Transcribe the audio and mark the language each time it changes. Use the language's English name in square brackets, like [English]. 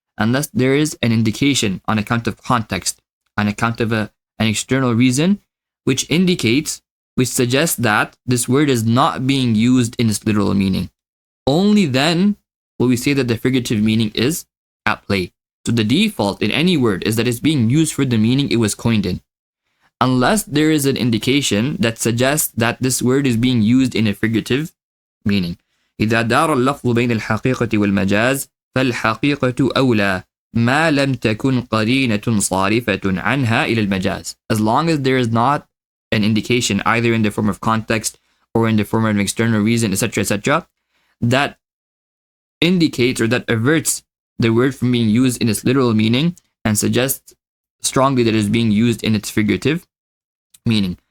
[English] Unless there is an indication on account of context, on account of an external reason, which suggests that this word is not being used in its literal meaning. Only then will we say that the figurative meaning is at play. So the default in any word is that it's being used for the meaning it was coined in. Unless there is an indication that suggests that this word is being used in a figurative meaning. [Arabic] إذا دار اللفظ بين الحقيقة والمجاز فالحقيقة أولى ما لم تكن قرينة صارفة عنها إلى المجاز. [English] As long as there is not an indication, either in the form of context or in the form of an external reason, etc., that indicates or that averts the word from being used in its literal meaning and suggests strongly that it is being used in its figurative meaning.